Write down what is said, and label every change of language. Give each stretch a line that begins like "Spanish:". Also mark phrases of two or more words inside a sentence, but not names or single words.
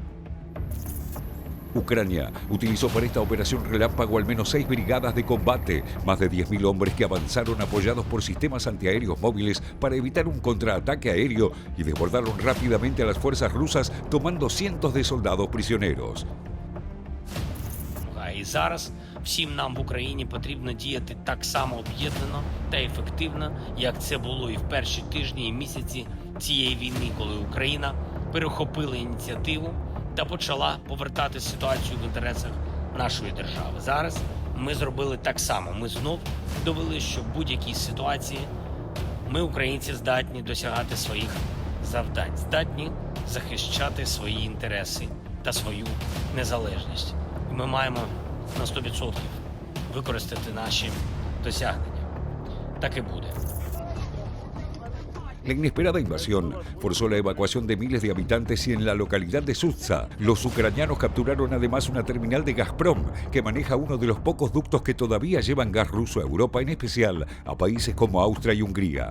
Spanish: Ucrania utilizó para esta operación relámpago al menos 6 brigadas de combate, más de 10.000 hombres que avanzaron apoyados por sistemas antiaéreos móviles para evitar un contraataque aéreo y desbordaron rápidamente a las fuerzas rusas tomando cientos de soldados prisioneros.
Ukrainian: І зараз всім нам в Україні потрібно діяти так само об'єднано та ефективно, як це було і в перші тижні і місяці цієї війни, коли Україна перехопила ініціативу та почала повертати ситуацію в інтересах нашої держави. Зараз ми зробили так само. Ми знов довели, що в будь-якій ситуації ми, українці, здатні досягати своїх завдань, здатні захищати свої інтереси та свою незалежність. І ми маємо на 100% використати наші досягнення. Так і буде.
Spanish: La inesperada invasión forzó la evacuación de miles de habitantes y en la localidad de Sutsa, los ucranianos capturaron además una terminal de Gazprom que maneja uno de los pocos ductos que todavía llevan gas ruso a Europa, en especial a países como Austria y Hungría.